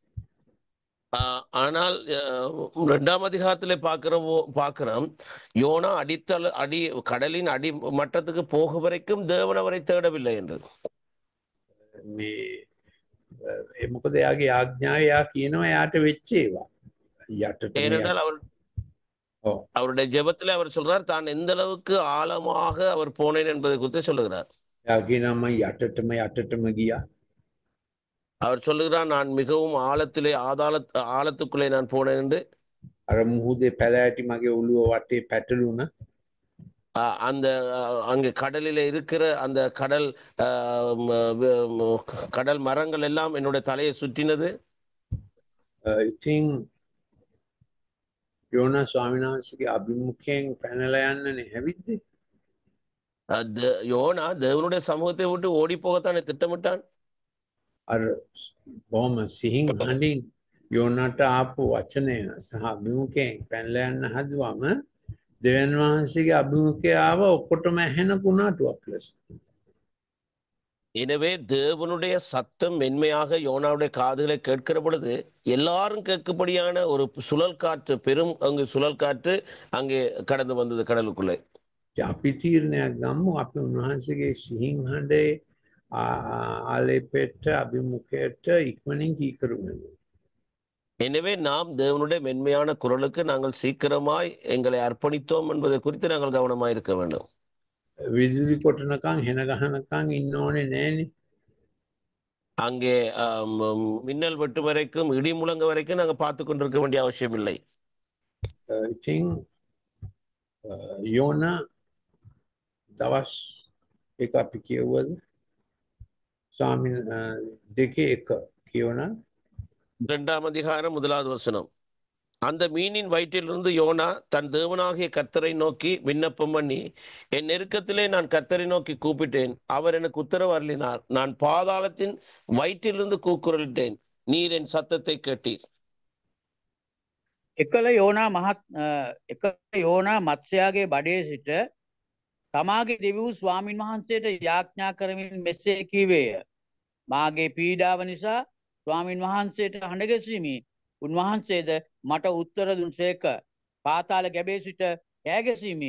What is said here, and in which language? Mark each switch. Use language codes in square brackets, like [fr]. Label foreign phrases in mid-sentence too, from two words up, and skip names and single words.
[ta] ஆனால் 2ஆம் அதிகாரத்திலே பார்க்கிறோம் யோனா அடி கடலின் அடி மட்டத்துக்கு போக வரைக்கும் தேவன் அவரை தேடவில்லை என்று. [si] මොකද එයාගේ ආඥාව එයා කියනවා එයාට වෙච්ච ඒවා. [ta] ஏனென்றால் அவருடைய ஜெபத்திலே அவர் சொல்றார் தான் எந்த அளவுக்கு ஆழமாக அவர் போனேன் என்பதை குறித்து சொல்லுகிறார். [si] එයා කියනවා මම යටටම ගියා. [ta] அவர் சொல்லுகிறார் நான் மிகவும் ஆழத்துக்குள்ளே நான் போனேன் என்று. [si] අර මුහුදේ පැලෑටි මගේ ඔළුව වටේ පැටළුණා. [ta] அந்த அங்கே கடலில் இருக்கிற அந்த கடல் மரங்கள் எல்லாம் என்னுடைய தலையை சுற்றினது. [si] ඉතින් යෝනා ස්වාමීන් වහන්සේගේ අභිමුඛයෙන් පැනලා යන්නනේ හැවිද්දේ. [ta] யோனா தேவனுடைய சமூகத்தை விட்டு ஓடி போகத்தானே திட்டமிட்டான். [si] අර බොහොම සිහින් හඬින් යෝනාට ආපු වචනය සහ අභිමුඛයෙන් පැනලා යන්න හදුවම දෙවියන් වහන්සේගේ අභිමුඛය ආව ඔක්කොටම ඇහෙන කුණාටුවක් ලෙස. [ta] எனவே தேவனுடைய சத்தம் மென்மையாக யோனாவுடைய காதுகளை கேட்கிற பொழுது எல்லாரும் கேட்கும்படியான ஒரு சுழல் காற்று, பெரும் அங்கு சுழல் காற்று அங்கே கடந்து வந்தது கடலுக்குள்ளே. [si] අපි තීරණයක් ගමු අපි උන්වහන්සේගේ සිහින් හඬේ ආලේපෙට අභිමුඛයට ඉක්මනින් කීකරුමු. [ta] எனவே நாம் தேவனுடைய மென்மையான குரலுக்கு நாங்கள் சீக்கிரமாய் எங்களை அர்ப்பணித்தோம் என்பதை குறித்து நாங்கள் கவனமாய் இருக்க வேண்டும். [si] විදුලි කොටනකම් හෙන ගහනකම් ඉන්න ඕනේ නෑනේ. [ta] அங்கே மின்னல் வெட்டு வரைக்கும் இடி முழங்க வரைக்கும் நாங்கள் பார்த்து கொண்டிருக்க வேண்டிய அவசியம் இல்லை. [si] ඉතින් යෝනා දවස් එක අපි කියවුවද ස්වාමීන් දෙකේ එක කියවනා [ta] 2ஆம் அதிகாரம் 1வது வசனம். அந்த மீனின் வயிற்றிலிருந்து யோனா தன் தேவனாகிய கர்த்தரை நோக்கி விண்ணப்பம் பண்ணி, என் நெருக்கத்திலே நான் கர்த்தரை நோக்கி கூப்பிட்டேன், அவர் எனக்கு உத்தரவு அருளினார். நான் பாதாளத்தின் வயிற்றிலிருந்து கூக்குரலிட்டேன், நீர் என் சத்தத்தை கேட்டீர். [si] එකල යෝනා මත්ස්‍යයාගේ බඩේ සිට තමාගේ දෙවි වූ ස්වාමින් වහන්සේට යාඥා කරමින් මෙසේ කීවේය. මාගේ පීඩාව නිසා ස්වාමින් වහන්සේට හඬ ගැසීමි. උන්වහන්සේද මට උත්තර දුන්සේක. පාතාල ගැබේ සිට කෑ ගැසීමි.